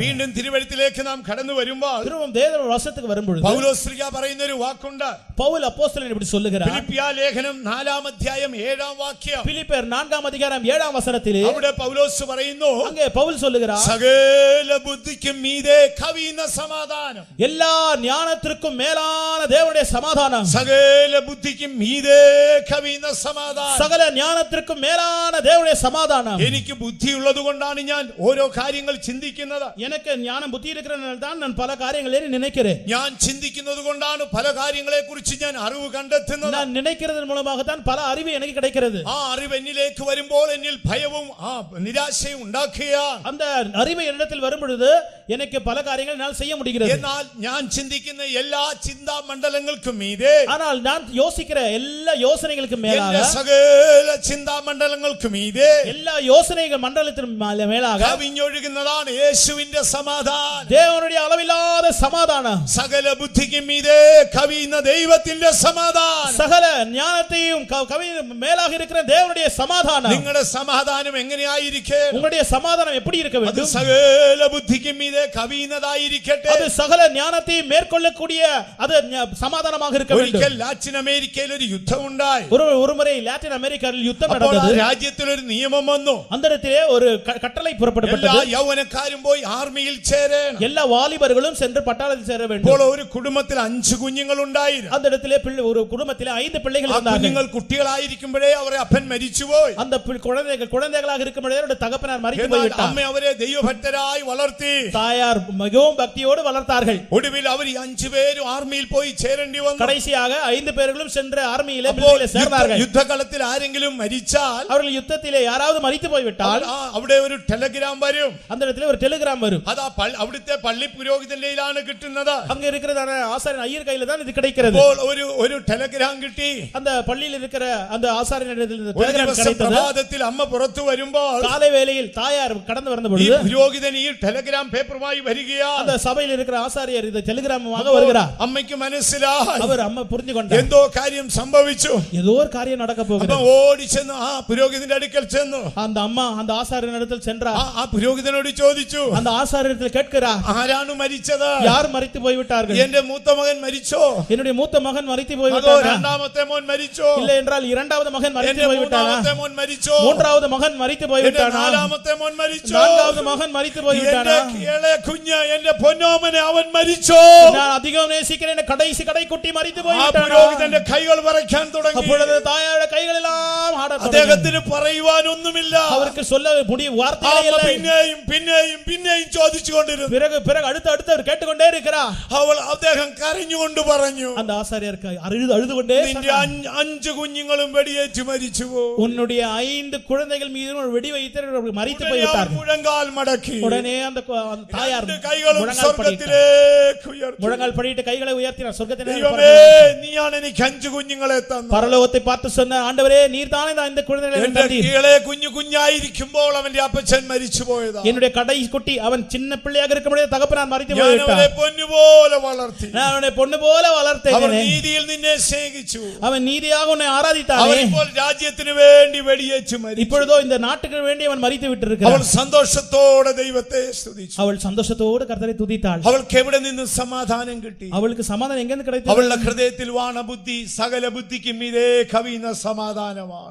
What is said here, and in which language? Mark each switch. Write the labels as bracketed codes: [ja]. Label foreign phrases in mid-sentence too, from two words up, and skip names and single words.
[ml] വീണ്ടും തിരുവഴുത്തിലേക്ക് നാം കടന്നു വരുമ്പോൾ [ta] திரும்பவும் தேவ வசனத்துக்கு வரும்பொழுது [ml] പൗലോസ് ശ്ലീഹ പറയുന്ന ഒരു വാക്കുണ്ട്. [ta] பவுல் அப்போஸ்தலன் இப்படி சொல்லுகிறார். [ml] ഫിലിപ്പിയ ലേഖനം 4-ാം അധ്യായം 7-ാം വാക്യം. [ta] பிலிப்பியர் 4-ாம் அதிகாரம் 7-ாம் வசனத்திலே [ml] അവിടെ പൗലോസ് പറയുന്നു, [ta] அங்கே பவுல் சொல்லுகிறார், [ml] സകല ബുദ്ധിക്കും മീതെ കവിയുന്ന സമാധാനം. [ta] எல்லா ஞானத்திற்கும் மேலான தேவனுடைய சமாதானம். [ml] സകല ബുദ്ധിക്കും മീതെ കവിയുന്ന സമാധാനം. [ta] சகல ஞானத்திற்கும் மேலான தேவனுடைய சமாதானம். [ml] എനിക്ക് ബുദ്ധിയുള്ളത് കൊണ്ടാണ് ഞാൻ ഓരോ കാര്യങ്ങൾ ചിന്തിക്കുന്നത്. [ta] எனக்கு ஞானம் புத்தி இருக்கிறதுனால தான் நான் பல காரியங்களை நினைக்கிறேன். [ml] ഞാൻ ചിന്തിക്കുന്നത് കൊണ്ടാണ് പല കാര്യങ്ങളെ കുറിച്ച് ഞാൻ അറിവ് കണ്ടെത്തുന്നത്. [ta] நான் நினைக்கிறதன் மூலமாக தான் பல அறிவு எனக்கு கிடைக்கிறது. [ml] ആ അറിവ് എന്നിലേക്ക് വരുമ്പോൾ എന്നിൽ ഭയവും നിരാശയും ഉണ്ടാക്കുകയാണ്. [ta] அந்த அறிவு என்னிடத்தில் வரும் பொழுது எனக்கு பல காரியங்கள் என்னால் செய்ய முடிகிறது. [ml] എന്നാൽ ഞാൻ ചിന്തിക്കുന്ന എല്ലാ ചിന്താ മണ്ഡലങ്ങൾക്കും മീതെ, [ta] ஆனால் நான் யோசிக்கிற எல்லா யோசனைகளுக்கு மேலாக, [ml] എന്റെ സകല ചിന്താ മണ്ഡലങ്ങൾക്കും മീതെ [ta] எல்லா யோசனைகள் மண்டலத்தின் மேலாக [ml] കവിഞ്ഞൊഴുകുന്നതാണ് യേശുവിന്റെ സമാധാനം. [ta] தேவனுடைய அளவில்லாத சமாதானம். [ml] സകല ബുദ്ധിക്കും മീതെ കവിയുന്ന ദൈവത്തിന്റെ സമാധാനം. [ta] சகல ஞானத்தையும் மேலாக இருக்கிற தேவனுடைய சமாதானம். [ml] നിങ്ങളുടെ സമാധാനം എങ്ങനെയായിരിക്കും? [ta] உங்களுடைய சமாதானம் எப்படி இருக்க [ml] അത് [ta] வேண்டும்? [ml] സകല ബുദ്ധിക്കും മീതെ കവിയുന്നതായിരിക്കട്ടെ. [ta] அது சகல ஞானத்தையும் மேற்கொள்ளக்கூடிய அது சமாதானமாக இருக்க வேண்டும். [ml] ഒരിക്കൽ ലാറ്റിൻ അമേരിക്കയിൽ ഒരു യുദ്ധം ഉണ്ടായി. [ta] ஒரு முறை லாட்டின் அமெரிக்காவில் யுத்தம் [ml] അപ്പോൾ ആ [ta] நடந்தது. [ml] രാജ്യത്തിൽ ഒരു നിയമം വന്നു. [ta] அந்த இடத்திலே ஒரு கட்டளை [ml] എല്ലാ [ta] புறப்படப்பட்டது. [ml] യൗവനക്കാരും പോയി ആർമിയിൽ ചേരണം. [ta] எல்லா வாலிபர்களும் சென்று பட்டாளத்தில் சேர வேண்டும். [ml] ഇപ്പോൾ ഒരു കുടുംബത്തിൽ 5 കുഞ്ഞുങ്ങൾ ഉണ്ടായിരുന്നു. [ta] அந்த இடத்திலே ஒரு குடும்பத்திலே 5 பிள்ளைகள் [ml] ആ [ta] இருந்தார்கள். [ml] കുഞ്ഞുങ്ങൾ കുട്ടികളായിരിക്കുമ്പോഴേ അവരുടെ അപ്പൻ മരിച്ചുപോയി. [ta] அந்த குழந்தைகளாக இருக்கும் பொழுதே அவருடைய தகப்பனார் மரித்து [ml] എന്നാൽ [ta] போய்விட்டார். [ml] അമ്മ അവരെ ദൈവഭക്തരായി വളർത്തി. [ta] தாயார் மிகவும் பக்தியோடு வளர்த்தார்கள். [ml] ഒടുവിൽ അവർ 5 പേരും ആർമിയിൽ പോയി ചേരേണ്ടി വന്നു. [ta] கடைசியாக 5 பேர்களும் சென்று ஆர்மியிலே [ml] അപ്പോൾ [ta] சேர்ந்தார்கள். [ml] യുദ്ധകളത്തിൽ ആരെങ്കിലും മരിച്ചാൽ [ta] அவர்கள் யுத்தத்திலே யாராவது மரித்து போய்விட்டால் [ml] അവിടെ ഒരു ടെലഗ്രാം വരും. [ta] அந்த இடத்திலே ஒரு டெலிகிராம் வரும். [ml] അത് അവിടുത്തെ പള്ളി പുരോഹിതന്റെയിലാണ് കിട്ടുന്നത്. [ta] அங்க இருக்கிறதான ஆசாரியன் ஐயர் கையில தான் இது கிடைக்கிறது. [ml] അപ്പോൾ ഒരു ടെലഗ്രാം കിട്ടി. [ta] அந்த பள்ளியில் இருக்கிற அந்த ஆசாரியனிடத்தில் இந்த [ml] ഒരു [ta] டெலிகிராம் [ml] ദിവസം [ta] கிடைத்தது. [ml] പ്രഭാതത്തിൽ അമ്മ പുറത്തു വരുമ്പോൾ [ta] காலை வேளையில் தாயார் கடந்து வந்த [ml] ഈ [ta] பொழுது [ml] പുരോഹിതൻ ഈ ടെലഗ്രാം പേപ്പറുമായി വരികയാണ്. [ta] அந்த சபையில் இருக்கிற ஆசாரியர் இந்த டெலிகிராமாக வருகிறார். [ml] അമ്മയ്ക്ക് മനസ്സിലായി [ta] அவர் അമ്മ புரிந்து கொண்டார், [ml] എന്തോ കാര്യം സംഭവിച്ചു. [ta] ஏதோ ஒரு காரியம் நடக்க [ml] അമ്മ [ta] போகிறது. [ml] ഓടി ചെന്ന് ആ പുരോഹിതന്റെ അടുക്കൽ ചെന്നു. [ta] அந்த അമ്മ அந்த ஆசாரியனிடத்தில் சென்றார். [ml] ആ പുരോഹിതനോട് ചോദിച്ചു, [ta] அந்த ஆசாரியத்தில் கேட்கிறார், [ml] ആരാണ് മരിച്ചത്? [ta] யார் மரித்து போய்விட்டார்கள்? [ml] എന്റെ മൂത്ത മകൻ മരിച്ചോ? [ta] என்னுடைய மூத்த மகன் மரித்து [ml] അതോ [ta] போய்விட்டாரா? [ml] രണ്ടാമത്തെ മോൻ മരിച്ചോ? [ta] இல்லை என்றால் இரண்டாவது மகன் மரித்து [ml] എന്റെ [ta] போய்விட்டாரா? [ml] മൂന്നാമത്തെ മോൻ മരിച്ചോ? [ta] மூன்றாவது மகன் மரித்து [ml] എന്റെ [ta] போய்விட்டானா? [ml] നാലാമത്തെ മോൻ മരിച്ചോ? [ta] நான்காவது மகன் மரித்து போய்விட்டானா? [ml] എന്റെ ഇളയ കുഞ്ഞ്, എന്റെ പൊന്നോമനെ, അവൻ മരിച്ചോ? [ta] நான் அதிகம் நேசிக்கிறேன், கடைசி கடைசி கடைக்குட்டி மரித்து [ml] ആ [ta] போய்விட்டான். [ml] പുരോഹിതന്റെ കൈകൾ വിറയ്ക്കാൻ തുടങ്ങി. [ta] அப்பொழுது தாயாரோட கைகளெல்லாம் ஆடத் தொடங்கின. [ml] അദ്ദേഹത്തിന് പറയുവാനൊന്നുമില്ല. [ta] அவருக்கு சொல்ல முடிய வார்த்தைகளே [ml] അവൾ [ta] இல்லை. [ml] പിന്നെയും പിന്നെയും പിന്നെയും ചോദിച്ചുകൊണ്ടിരുന്നു. [ta] பிறகு அடுத்து அவர் கேட்டுக்கொண்டே இருக்கிறார். [ml] അദ്ദേഹം കരഞ്ഞുകൊണ്ട് പറഞ്ഞു, [ta] அந்த ஆசாரியர் அழுது கொண்டே [ml] നിന്റെ 5 കുഞ്ഞുങ്ങളും വെടിയേറ്റ് മരിച്ചുവോ? [ta] உன்னுடைய 5 குழந்தைகள் மீது ஒரு வெடி வைத்து மரித்து போய்விட்டார்கள். [ml] മുഴങ്കാൽ മടക്കി [ta] உடனே அந்த தாயார் [ml] കൈകളും [ta] முழங்கால் [ml] സ്വർഗ്ഗത്തിലേക്ക് ഉയർത്തി. [ta] முழங்கால் படிட்டு கைகளை உயர்த்தினார். சொர்க்கத்திலே [ml] ദൈവമേ, നീയാണ് എനിക്ക് 5 കുഞ്ഞുങ്ങളെ തന്നത്. [ta] பரலோகத்தை பார்த்து சொன்ன ஆண்டவரே, நீர் தானே இந்த குழந்தைகளை எனக்கு [ml] എന്റെ [ta] தந்தீர். [ml] കീഴെ കുഞ്ഞായിരിക്കുമ്പോൾ അവന്റെ അപ്പച്ചൻ മരിച്ചു പോയതാ. [ta] என்னுடைய கடை குட்டி அவன் சின்ன பிள்ளையாக இருக்கும்போது தகப்பனார் மரித்து [ml] ഞാൻ അവനെ [ta] போய்விட்டார். [ml] പൊന്നുപോലെ വളർത്തി. [ta] நான் அவனை பொண்ணு போல வளர்த்தேன். [ml] അവൻ നീതിയിൽ നിന്നെ സ്നേഹിച്ചു. [ta] அவன் நீதியாக உன்னை ஆராதித்தானே. [ml] അവൻ ഇപ്പോൾ രാജ്യത്തിന് വേണ്ടി വെടിയേറ്റ് മരിച്ചു. [ta] இப்பொழுதோ இந்த நாட்டுக்கு வேண்டி அவன் மரித்து [ml] അവൾ [ta] விட்டிருக்கிறான். [ml] സന്തോഷത്തോടെ ദൈവത്തെ സ്തുതിച്ചു. [ta] அவள் சந்தோஷத்தோடு கர்த்தரை துதித்தாள். [ml] അവൾക്ക് എവിടെ നിന്ന് സമാധാനം കിട്ടി? [ta] அவளுக்கு சமாதானம் எங்கிருந்து கிடைத்தது? [ml] അവളുടെ ഹൃദയത്തിൽ വാണ ബുദ്ധി സകല ബുദ്ധിക്കും ഇതേ കവിയുന്ന സമാധാനമാണ്.